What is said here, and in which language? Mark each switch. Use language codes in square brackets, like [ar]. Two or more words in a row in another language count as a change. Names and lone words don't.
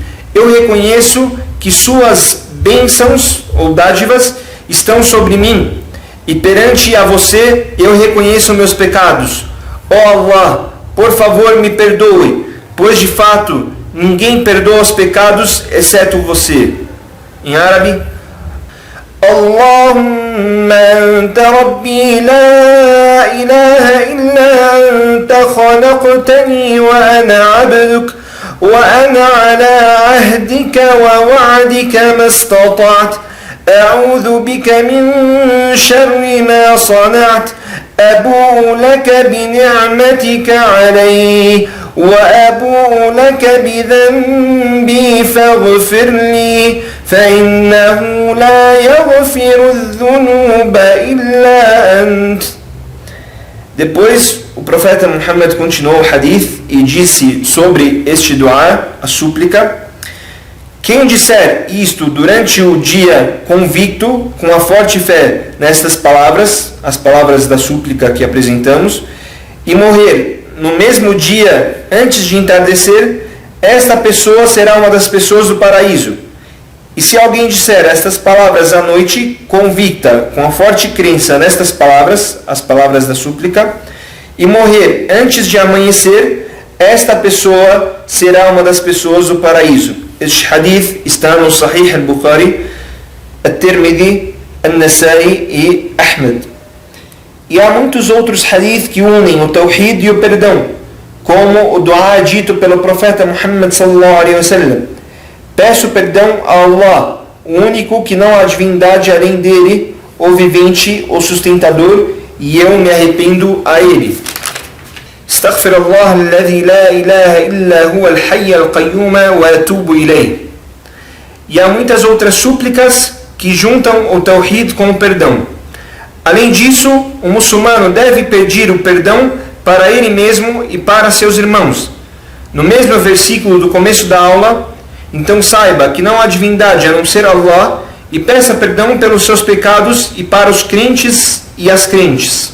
[pt] Eu reconheço que suas bênçãos ou dádivas estão sobre mim, e perante a você eu reconheço meus pecados. Ó Allah, por favor me perdoe, pois de fato ninguém perdoa os pecados exceto você. Em árabe: [ar] اللهم أنت ربي لا إله إلا أنت خلقتني وأنا عبدك وأنا على عهدك ووعدك ما استطعت أعوذ بك من شر ما صنعت أبوء لك بنعمتك علي وأبوء لك بذنبي فاغفر لي فإنه لا يغفر الذنوب إلا أنت. [pt] Depois o profeta Muhammad continuou o hadith e disse sobre este dua, a súplica: quem disser isto durante o dia convicto, com a forte fé nestas palavras, as palavras da súplica que apresentamos, e morrer no mesmo dia antes de entardecer, esta pessoa será uma das pessoas do paraíso. E se alguém disser estas palavras à noite, convicta, com a forte crença nestas palavras, as palavras da súplica, e morrer antes de amanhecer, esta pessoa será uma das pessoas do paraíso. Este hadith está no Sahih al-Bukhari, At-Tirmidhi, An-Nasai e Ahmed. E há muitos outros hadith que unem o Tawhid e o perdão, como o dua dito pelo profeta Muhammad [ar] صلى الله عليه وسلم: [pt] peço perdão a Allah, o único que não há divindade além dele, o vivente, o sustentador, e eu me arrependo a ele. [ar] أستغفر الله الذي لا إله إلا هو الحي القيوم وأتوب إليه. [pt] E há muitas outras súplicas que juntam o Tawhid com o perdão. Além disso, o muçulmano deve pedir o perdão para ele mesmo e para seus irmãos. No mesmo versículo do começo da aula, então saiba que não há divindade a não ser Allah, e peça perdão pelos seus pecados e para os crentes e as crentes.